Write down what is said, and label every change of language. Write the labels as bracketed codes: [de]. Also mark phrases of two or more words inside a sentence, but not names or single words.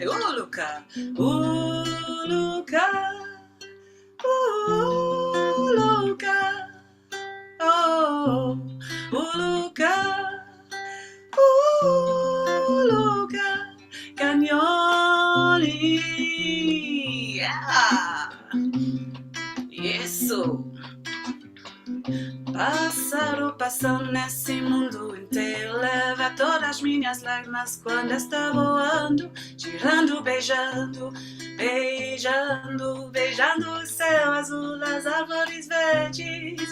[ny] Uluka, Uluka, Uluka, oh, Uluka. Uluka, kanyoni. [pt] Yeah. Isso. Pássaro passando nesse mundo inteiro, leva todas minhas lágrimas quando está voando, girando, beijando, beijando, beijando o céu azul, as árvores verdes.